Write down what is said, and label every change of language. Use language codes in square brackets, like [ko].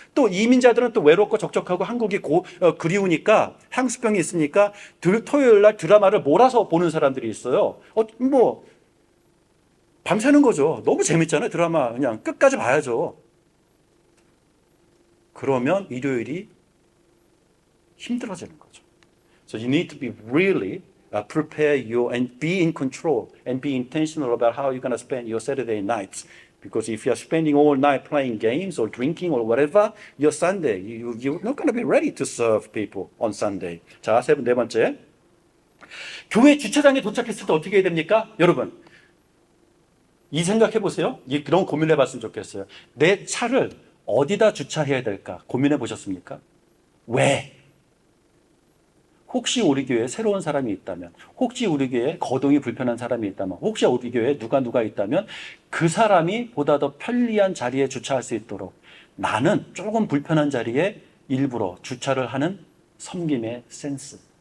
[ko] 또 이민자들은 또 외롭고 적적하고 한국이 그리우니까 향수병이 있으니까 토요일 날 드라마를 몰아서 보는 사람들이 있어요. 밤새는 거죠. 너무 재밌잖아요. 드라마 그냥 끝까지 봐야죠. 그러면 일요일이 힘들어지는 거죠. [en] So you need to be really prepare you and be in control and be intentional about how you're going to spend your Saturday nights. Because if you're spending all night playing games or drinking or whatever, your Sunday, you're not going to be ready to serve people on Sunday. [ko] 자, 네 번째. 교회 주차장에 도착했을 때 어떻게 해야 됩니까? 여러분, 이 생각해 보세요. 그런 고민을 해봤으면 좋겠어요. 내 차를 어디다 주차해야 될까? 고민해 보셨습니까? 왜? 혹시 우리 교회에 새로운 사람이 있다면, 혹시 우리 교회에 거동이 불편한 사람이 있다면, 혹시 우리 교회에 누가 있다면 그 사람이 보다 더 편리한 자리에 주차할 수 있도록 나는 조금 불편한 자리에 일부러 주차를 하는 섬김의 센스.